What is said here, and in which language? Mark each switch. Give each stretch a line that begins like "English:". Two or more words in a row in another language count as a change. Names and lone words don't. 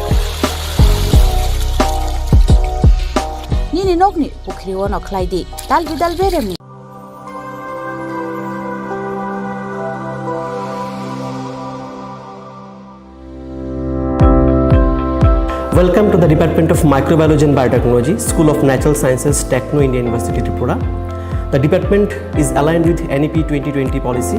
Kok Borok: Nini nogni bukri wono klaidi, dal bidal beremni.
English: Welcome to the Department of Microbiology and Biotechnology, School of Natural Sciences, Techno India University, Tripura. The department is aligned with NEP 2020 policy.